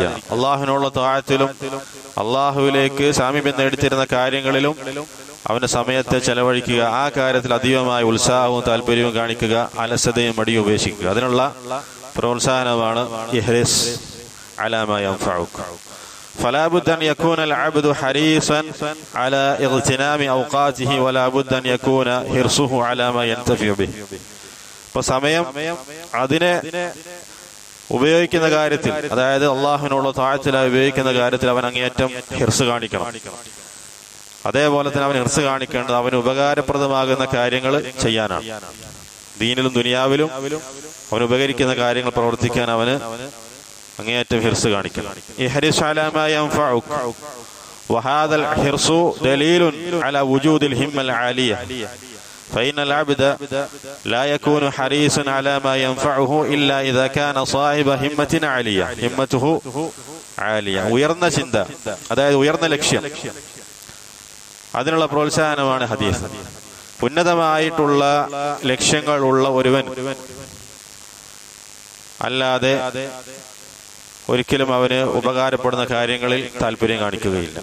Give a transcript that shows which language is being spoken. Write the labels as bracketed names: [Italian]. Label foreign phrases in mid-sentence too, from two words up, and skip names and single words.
[Malayalam] അള്ളാഹുവിനുള്ള ത്വാഅത്തിലും അള്ളാഹുവിലേക്ക് സാമീപ്യം നേടിത്തരുന്ന കാര്യങ്ങളിലും അവന്റെ സമയത്തെ ചെലവഴിക്കുക. ആ കാര്യത്തിൽ അതീവമായ ഉത്സാഹവും താല്പര്യവും കാണിക്കുക, അലസതയും മടിയും ഉപേക്ഷിക്കുക. അതിനുള്ള പ്രോത്സാഹനമാണ് [Arabic] احرص على ما ينفعك. فلا بد أن يكون العبد حريصا على اغتنام أوقاته ولا بد أن يكون حرصه على ما ينتفع به. [Malayalam] ഇപ്പൊ സമയം അതിനെ ഉപയോഗിക്കുന്ന കാര്യത്തിൽ, അതായത് അള്ളാഹുവിനുള്ള ത്വാഅത്തിലായി ഉപയോഗിക്കുന്ന കാര്യത്തിൽ അവൻ അങ്ങേയറ്റം ഹിർസ് കാണിക്കണം. അതേപോലെ തന്നെ അവൻ ഹിർസ് കാണിക്കേണ്ടത് അവന് ഉപകാരപ്രദമാകുന്ന കാര്യങ്ങൾ ചെയ്യാനാണ്. ദീനിലും ദുനിയാവിലും അവന് ഉപകരിക്കുന്ന കാര്യങ്ങൾ പ്രവർത്തിക്കാൻ അവന് അങ്ങേയറ്റം ഹിർസ് കാണിക്കണം. [Arabic] احرص على ما ينفعك وهذا الحرص دليل على وجود الهمة العالية. فإن العبد لا يكون حريصا على ما ينفعه إلا إذا كان صاحب همة عالية. همته عالية, [Malayalam] ഉയർന്ന ചിന്ത, അതായത് ഉയർന്ന ലക്ഷ്യം, അതിനുള്ള പ്രോത്സാഹനമാണ് ഹദീസ്. ഉന്നതമായിട്ടുള്ള ലക്ഷ്യങ്ങൾ ഉള്ള ഒരുവൻ അല്ലാതെ ഒരിക്കലും അവന് ഉപകാരപ്പെടുന്ന കാര്യങ്ങളിൽ താല്പര്യം കാണിക്കുകയില്ല.